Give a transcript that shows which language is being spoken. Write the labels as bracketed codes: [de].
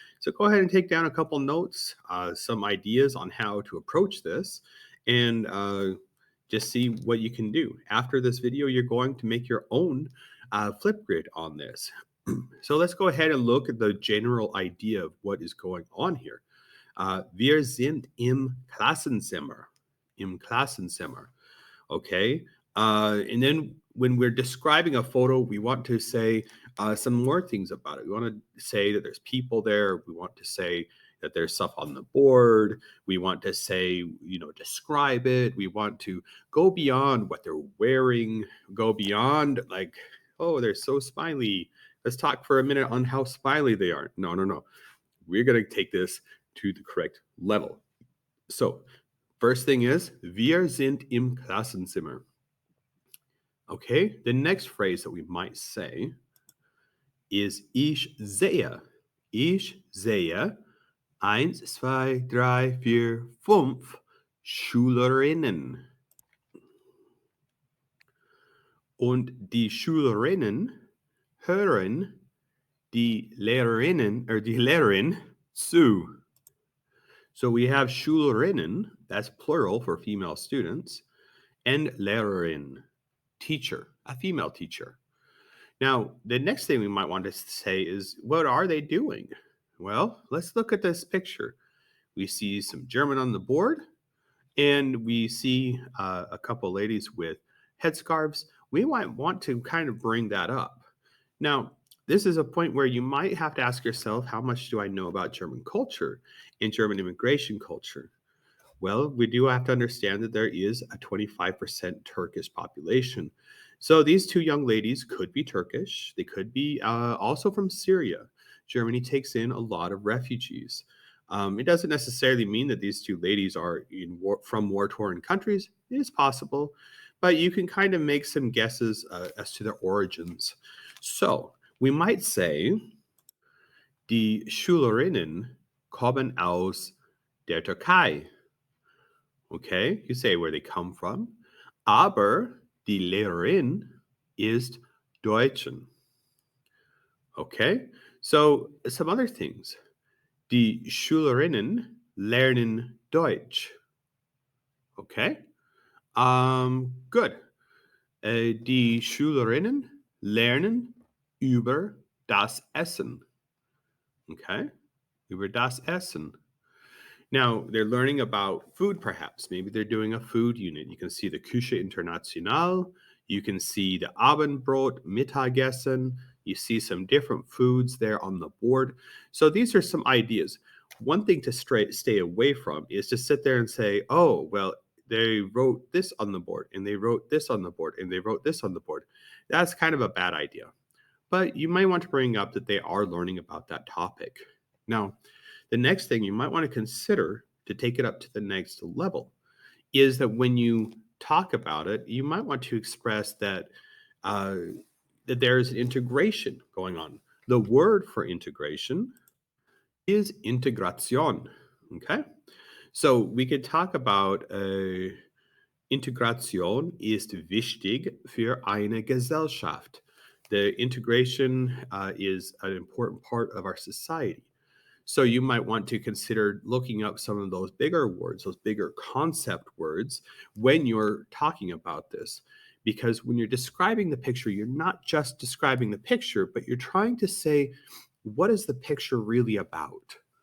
[en] So, go ahead and take down a couple notes, some ideas on how to approach this, and just see what you can do. After this video, you're going to make your own flip grid on this. So, let's go ahead and look at the general idea of what is going on here. [de] Wir sind im Klassenzimmer. Im Klassenzimmer. Okay. [en] And then when we're describing a photo, we want to say some more things about it. We want to say that there's people there. We want to say that there's stuff on the board. We want to say, describe it. We want to go beyond what they're wearing, go beyond like, oh, they're so smiley. Let's talk for a minute on how smiley they are. No, no, no. We're going to take this to the correct level. So, first thing is, [de] wir sind im Klassenzimmer. [en] Okay, the next phrase that we might say is [de] ich sehe. Ich sehe 1, 2, 3, 4, 5 Schülerinnen. Und die Schülerinnen hören die Lehrerin zu. [en] So we have Schülerinnen, that's plural for female students, and Lehrerin, teacher, a female teacher. Now, the next thing we might want to say is, what are they doing? Well, let's look at this picture. We see some German on the board, and we see a couple ladies with headscarves. We might want to kind of bring that up. Now, this is a point where you might have to ask yourself, how much do I know about German culture and German immigration culture? Well, we do have to understand that there is a 25% Turkish population. So these two young ladies could be Turkish. They could be also from Syria. Germany takes in a lot of refugees. It doesn't necessarily mean that these two ladies are from war-torn countries. It is possible, but you can kind of make some guesses as to their origins. [de] So we might say, die Schülerinnen kommen aus der Türkei. [en] Okay, you say where they come from. [de] Aber die Lehrerin ist Deutschen. [en] Okay, so some other things. [de] Die Schülerinnen lernen Deutsch. Okay, good. Die Schülerinnen lernen über das Essen. Okay, über das Essen. [en] Now, they're learning about food, perhaps. Maybe they're doing a food unit. You can see the Küche International. You can see the Abendbrot, Mittagessen. You see some different foods there on the board. So these are some ideas. One thing to stay away from is to sit there and say, oh, well, they wrote this on the board, and they wrote this on the board, and they wrote this on the board. That's kind of a bad idea. But you might want to bring up that they are learning about that topic. Now, the next thing you might want to consider to take it up to the next level is that when you talk about it, you might want to express that that there is an integration going on. The word for integration is Integration. Okay, so we could talk about [de] Integration ist wichtig für eine Gesellschaft. [en] The integration is an important part of our society. So you might want to consider looking up some of those bigger words, those bigger concept words when you're talking about this. Because when you're describing the picture, you're not just describing the picture, but you're trying to say, what is the picture really about?